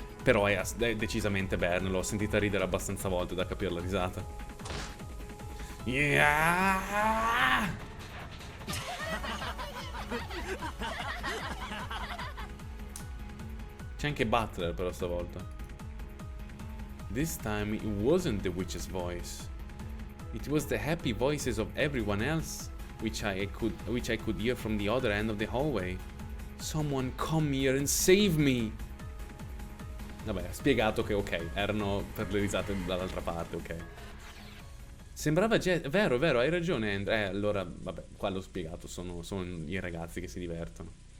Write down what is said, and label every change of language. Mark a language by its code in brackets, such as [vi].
[it] Però è decisamente Bern, l'ho sentita ridere abbastanza volte da capire la risata. [en] Yeah! [it] C'è anche Butler però stavolta. [en] This time it wasn't the witch's voice. It was the happy voices of everyone else, which I could hear from the other end of the hallway. Someone come here and save me! [it] Vabbè, ha spiegato che ok, erano per le risate dall'altra parte, ok. Sembrava vero, hai ragione Andrea. Allora, vabbè, qua l'ho spiegato, sono i ragazzi che si divertono.